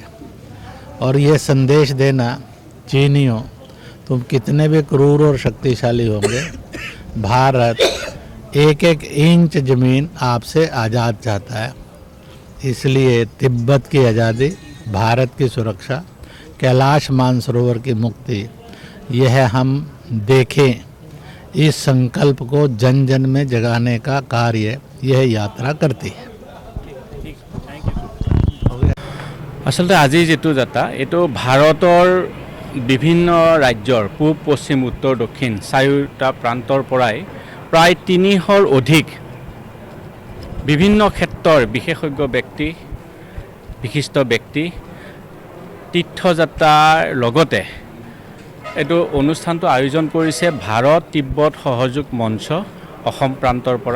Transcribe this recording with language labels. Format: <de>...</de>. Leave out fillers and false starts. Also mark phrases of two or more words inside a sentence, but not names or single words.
<hi>और ये संदेश देना, चीनियों तुम कितने भी क्रूर और शक्तिशाली होंगे, भारत एक एक इंच ज़मीन आपसे आज़ाद चाहता है। इसलिए तिब्बत की आज़ादी, भारत की सुरक्षा, कैलाश मानसरोवर की मुक्ति, यह हम देखें, इस संकल्प को जन जन में जगाने का कार्य यह यात्रा करती है।</hi> <as>आसलते আজি जेतु যাত্ৰা এইটো ভাৰতৰ বিভিন্ন ৰাজ্যৰ পূব, পশ্চিম, উত্তৰ, দক্ষিণ চাৰিওটা প্ৰান্তৰ পৰাই প্ৰায় ৩০০ৰ অধিক বিভিন্ন ক্ষেত্ৰৰ বিশেষজ্ঞ ব্যক্তি, বিশিষ্ট ব্যক্তি তীৰ্থযাত্ৰাৰ লগতে এইটো অনুষ্ঠানটো আয়োজন কৰিছে ভাৰত তিব্বত সহযোগ মঞ্চ অসম প্ৰান্তৰ পৰা।</as>